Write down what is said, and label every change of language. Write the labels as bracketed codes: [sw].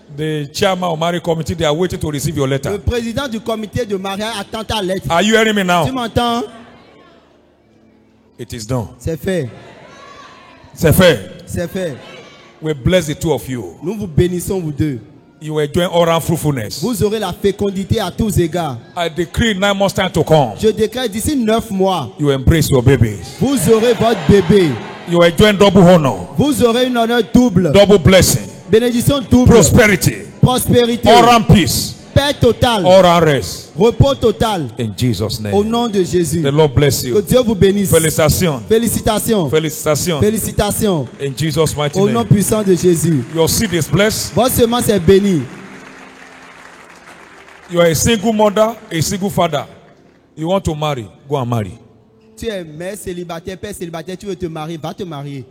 [en] the chairman of marriage committee, they are waiting to receive your [fr] le [en] letter. [fr] président du comité de mariage attend ta lettre. [en] Are you hearing me [fr] Tu [en] now? [fr] m'entends? [en] It is done. [fr] C'est fait. C'est fait. C'est fait. [en] We bless the two of you. [fr] Nous vous bénissons vous deux. [en] You are enjoying oral fruitfulness. [fr] Vous aurez la fécondité à tous égards. [en] I decree 9 months time to come. [fr] Je décrète d'ici 9 mois, [en] You embrace your babies. [fr] vous aurez votre bébé. [en] You are enjoying double honor, [fr] Vous aurez une honneur double. [en] double blessing, [fr] Bénédiction double. [en] prosperity, [fr] Prospérité. [en] oral peace, [fr] Paix totale. [en] oral rest. [fr] Repos total. [en] In Jesus' [fr] Au [en] name. [fr] nom de Jésus. [en] The Lord bless [fr] Que [en] you. [fr] Dieu vous bénisse. Félicitations. Félicitations. Félicitations. Félicitations. [en] In Jesus' mighty [fr] Au nom [en] name. [fr] puissant de Jésus. [en] Your seed is blessed. [fr] Votre semence est bénie. [en] You are a single mother, a single father. You want to marry, go and marry. [fr] Tu es mère célibataire, père célibataire, tu veux te marier, va te marier.